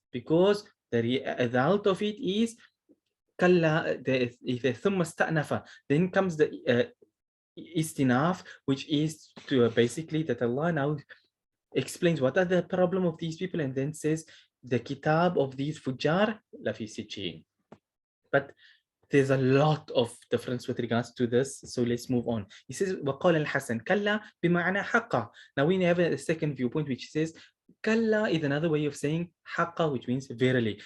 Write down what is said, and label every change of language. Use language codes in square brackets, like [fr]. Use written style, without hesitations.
[en] Because the result of it is كلا, [ar] ثم استأنف, [en] then comes the istinaf, which is to basically that Allah now explains what are the problem of these people, and then says the kitab of these fujar lafi sijjeen. But there's a lot of difference with regards to this, so let's move on. He says [ar] وقال الحسن كلا بمعنى حقا. [en] Now we have a second viewpoint which says kalla is another way of saying haqqa, which means verily.